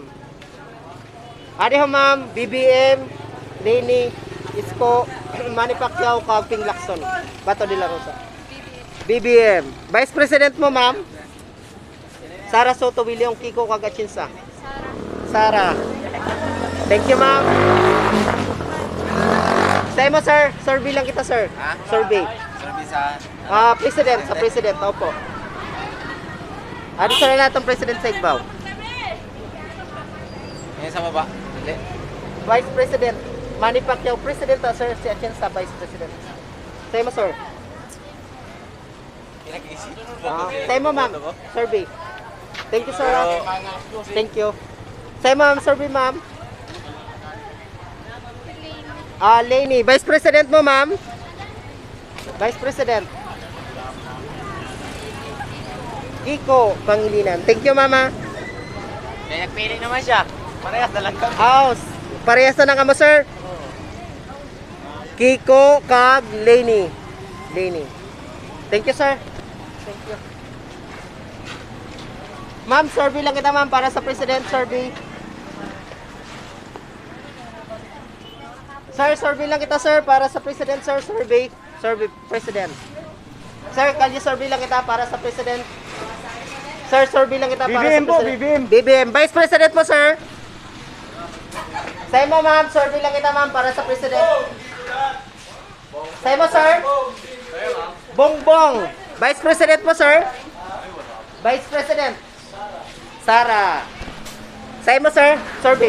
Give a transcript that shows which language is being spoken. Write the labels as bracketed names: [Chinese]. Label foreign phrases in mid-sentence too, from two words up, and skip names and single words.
[Hiligaynon] Adi ho, ma'am. BBM, Lenny, Isko, Manny Pacquiao, kag Ping Lacson. Bato de la Rosa. BBM. Vice President mo, ma'am? Sara Soto William Kiko Kagachinsa. Sara. [English] Thank you, ma'am. [Hiligaynon] Sa'yo mo, sir. Survey lang kita, sir. Survey. Survey sa... President. Sa President. Opo. [Filipino] Ano sa lahat ng President sa Igbaw? Ngayon sa baba. Hindi. [Hiligaynon] Vice President. Manny Pacquiao. President, sir. Si Atienza, Vice President. Sa'yo mo, sir. Pinag-iisip. Sa'yo mo, ma'am. [English] Survey. Thank you, sir. Thank you. [Hiligaynon] Sa'yo, ma'am. Survey, ma'am. Lainey. Vice President mo, ma'am. Vice President. Kiko Pangilinan. [English] Thank you, mama. [Filipino] May nagpili naman siya. Parehas na lang kami. [Hiligaynon] Parehas na lang kamo, sir. Kiko kag Lainey. [English] Thank you, sir. Thank you. [Hiligaynon] Ma'am, survey lang kita, ma'am, para sa President survey. Sir, survey lang kita, sir, para sa President, sir, survey. Survey, President. Sir, kalye survey lang kita para sa President. Sir, survey lang kita para sa President. BBM. Vice President mo, sir. Sa'yo mo, ma'am, survey lang kita, ma'am, para sa President. Sa'yo mo, sir. Bongbong. Vice President mo, sir. Vice President. Sara. Sa'yo mo, sir. Survey.